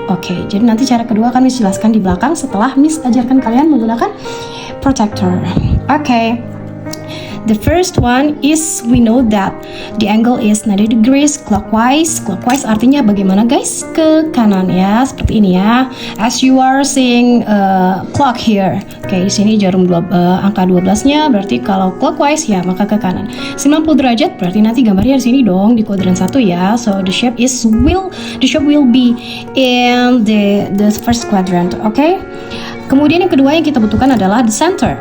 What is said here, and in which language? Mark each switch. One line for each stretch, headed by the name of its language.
Indonesian: Okay, jadi nanti cara kedua akan Miss jelaskan di belakang setelah Miss ajarkan kalian menggunakan protractor.
English: Okay, the first one is we know that the angle is 90 degrees clockwise.
Indonesian: Clockwise artinya bagaimana guys? Ke kanan ya, seperti ini ya.
English: As you are seeing clock here.
Indonesian: Oke, di sini jarum angka 12-nya berarti kalau clockwise ya maka ke kanan. 90 derajat berarti nanti gambarnya di sini dong di kuadran 1 ya.
English: So the shape will be in the first quadrant. Okay?
Indonesian: Kemudian yang kedua yang kita butuhkan adalah the center.